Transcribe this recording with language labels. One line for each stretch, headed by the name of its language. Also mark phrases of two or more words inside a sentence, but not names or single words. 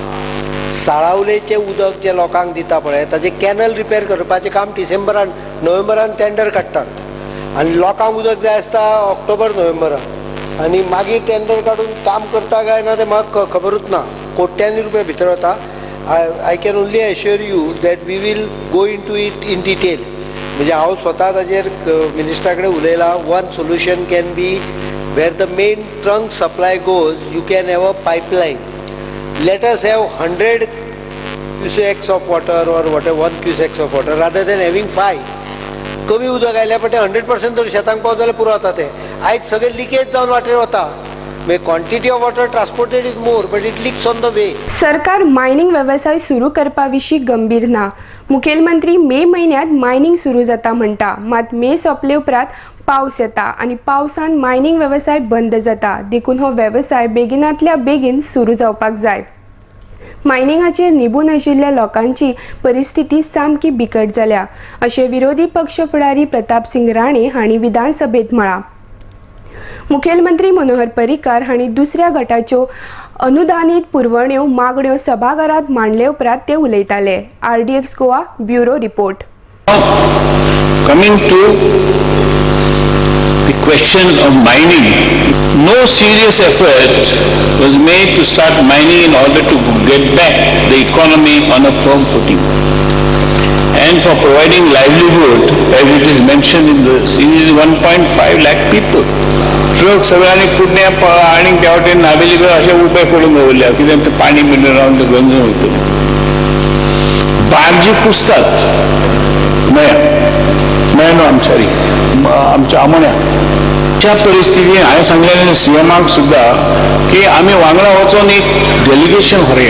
Konkani: साळावलेचें उदक जे लोकांक दिता पळय ताजें कॅनल रिपेर करपाचें काम डिसेंबरान नोव्हेंबरान टेंडर काडटात आनी लोकांक उदक जाय आसता ऑक्टोबर नोव्हेंबरान आनी मागीर टेंडर काडून काम करता काय ना तें म्हाका खबरूच ना. कोट्यांनी रुपया भितर वता.
English: I can only assure you that we will go into it in detail.
Konkani: म्हणजे हांव स्वता ताजेर मिनिस्टरा कडेन उलयलां.
English: One solution can be where the main trunk supply goes, you can have a pipeline. Let us have 100 cusecs of water or whatever 1 cusecs of water rather than having 5.
Konkani: कमी उदक आयल्या पण 100% जर शेतांक पावत जाल्यार पुरो जाता तें. आयज सगळें लिकेज जावन वाटेर वता.
English: Quantity of water transported is more but it leaks on the way.
Konkani: सरकार मायनिंग वेवसाय सुरू करपा विशीं गंभीर ना. मुखेलमंत्री मे म्हयन्यांत मायनिंग सुरू जाता म्हणटा. मात मे सोंपले उपरांत पावस येता आनी पावसान मायनिंग वेवसाय बंद जाता. देखून हो वेवसाय बेगिनांतल्या बेगीन सुरू जावपाक जाय. मायनिंगाचेर निबून आशिल्ल्या लोकांची परिस्थिती सामकी बिकट जाल्या अशें विरोधी पक्ष फुडारी प्रताप सिंग राणे हांणी विधानसभेत म्हळां. मुखेलमंत्री मनोहर पर्रीकार हांणी दुसऱ्या गटाच्यो अनुदानीत पुरवण्यो मागण्यो सभाघरात मांडले उपरांत ते उलयताले.
English: RDX Goa bureau report. Coming to the question of mining, no serious effort was made to start mining in order to get back the economy on a firm footing and for providing livelihood, as it is mentioned in the series, 1.5 lakh people.
Konkani: ट्रक सगळ्यांनी कुडण्या आणि त्या वाटेन नावेली अशे उपाय पडून दवरल्या कित्याक ते पाणी मिळून रावन ते गंजून वयतले. बार्जी कुसतात न्हू आमच्यारी आमच्या आमोण्या. त्या परिस्थितीन हांवें सांगलेलें सीएमाक सुद्धा की आमी वांगडा वचून एक डेलिगेशन व्हरया.